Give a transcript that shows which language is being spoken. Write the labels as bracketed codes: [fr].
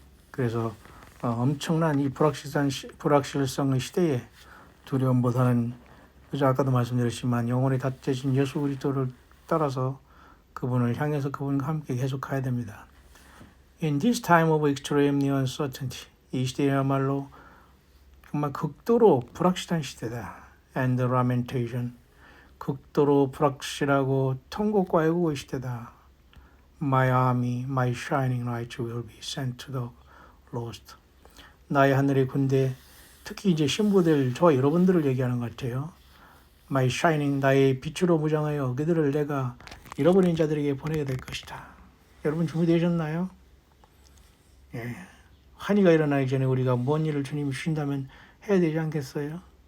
[ko] 그래서 엄청난 이 불확실성의 시대에 두려움보다는 그저 아까도 말씀드렸지만 영원히 닫혀진 예수 그리스도를 따라서 그분을 향해서 그분과 함께 계속 가야 됩니다. [en] In this time of extreme uncertainty, [ko] 이 시대야말로 정말 극도로 불확실한 시대다. [en] And lamentation, [ko] 극도로 불확실하고 통곡과 애국의 시대다. [en] My army, my shining light will be sent to the lost. [ko] 나의 하늘의 군대, 특히 이제 신부들, 저와 여러분들을 얘기하는 것 같아요. [en] My shining, [ko] 나의 빛으로 무장하여 그들을 내가 잃어버린 자들에게 보내게 될 것이다. 여러분 준비되셨나요? 예. 환희가 일어나기 전에 우리가 뭔 일을 주님이 주신다면 해야 되지 않겠어요?